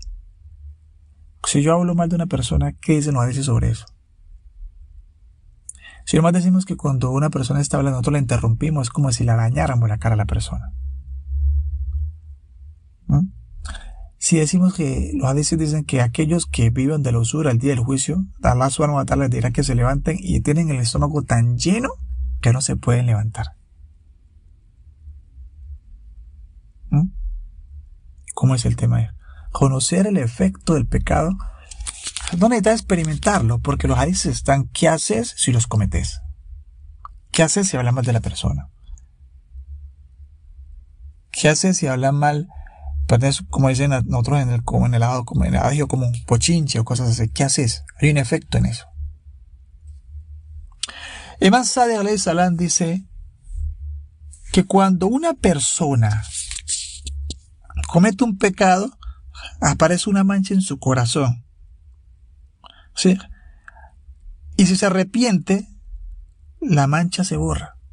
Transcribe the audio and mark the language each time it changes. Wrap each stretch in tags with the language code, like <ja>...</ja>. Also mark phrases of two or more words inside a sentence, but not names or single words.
<es>Si yo hablo mal de una persona, ¿qué dicen los hadices sobre eso? Si nomás decimos que cuando una persona está hablando nosotros la interrumpimos, es como si le dañáramos la cara a la persona. ¿Mm? Si decimos que los hadices dicen que aquellos que viven de la usura el día del juicio,</es> <ar>الله سبحانه وتعالى</ar> <es>les dirá que se levanten y tienen el estómago tan lleno que no se pueden levantar. ¿Cómo es el tema? Conocer el efecto del pecado. No necesitas experimentarlo, porque los hadices están, ¿qué haces si los cometes? ¿Qué haces si hablas mal de la persona? ¿Qué haces si hablas mal, como dicen nosotros en el adagio común, pochinche o cosas así? ¿Qué haces? Hay un efecto en eso. Imam Sadiq</es> <ar>عليه السلام</ar> <es>dice que cuando una persona comete un pecado, aparece una mancha en su corazón. ¿Sí? Y si se arrepiente, la mancha se borra.</es>